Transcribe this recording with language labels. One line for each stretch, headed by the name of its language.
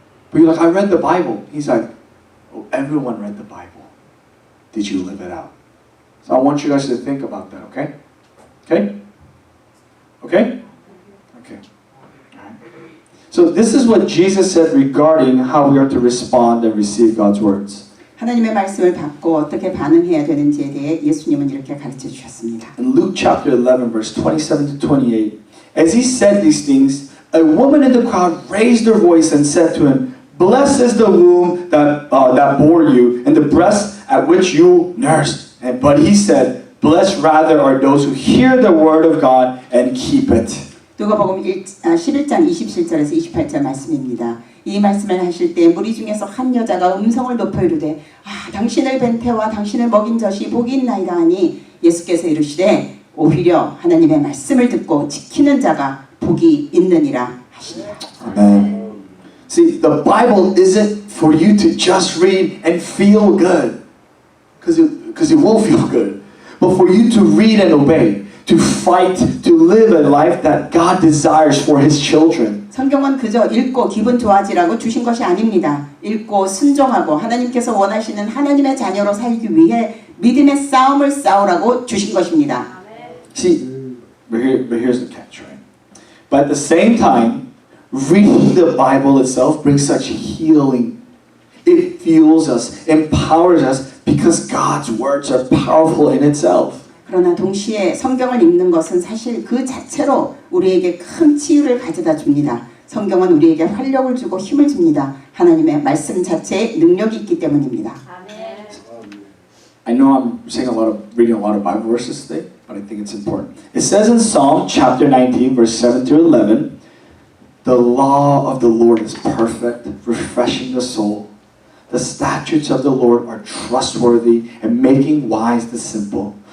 English: But you're like, I read the Bible. He's like, oh, everyone read the Bible. Did you live it out? So I want you guys to think about that, okay? Okay? Okay? Okay. So this is what Jesus said regarding how we are to respond and receive God's words.
Korean: 하나님의 말씀을 받고 어떻게 반응해야 되는지에 대해 예수님은 이렇게 가르쳐 주셨습니다.
English: In Luke chapter 11, verse 27 to 28, as he said these things, a woman in the crowd raised her voice and said to him, "Blessed is the womb that bore you, and the breast at which you nursed." But he said, "Blessed rather are those who hear the word of God and keep it."
Korean: 누가복음 11장 27절에서 28절 말씀입니다. 이 말씀을 하실 때 무리 중에서 한 여자가 음성을 높여 이르되 당신을 뵌 태와 당신을 먹인 젖이 복이 있나이다 하니 예수께서 이르시되 오히려 하나님의 말씀을 듣고 지키는 자가 복이 있느니라 하시니라.
English: Amen. See, the Bible isn't for you to just read and feel good, because it will feel good, but for you to read and obey. To fight, to live a life that God desires for His children.
Korean: 성경은 그저 읽고 기분 좋아지라고 주신 것이 아닙니다. 읽고 순종하고 하나님께서 원하시는 하나님의 자녀로 살기 위해 믿음의 싸움을 싸우라고 주신 것입니다.
English: See, but here's the catch, right? But at the same time, reading the Bible itself brings such healing. It fuels us, empowers us, because God's words are powerful in itself.
Korean: 그러나 동시에 성경을 읽는 것은 사실 그 자체로 우리에게 큰 치유를 가져다 줍니다. 성경은 우리에게 활력을 주고 힘을 줍니다. 하나님의 말씀 자체에 능력이 있기 때문입니다.
English: I know I'm saying reading a lot of Bible verses today, but I think it's important. It says in Psalm chapter 19, verse 7 through 11, the law of the Lord is perfect, refreshing the soul. The statutes of the Lord are trustworthy and making wise the simple.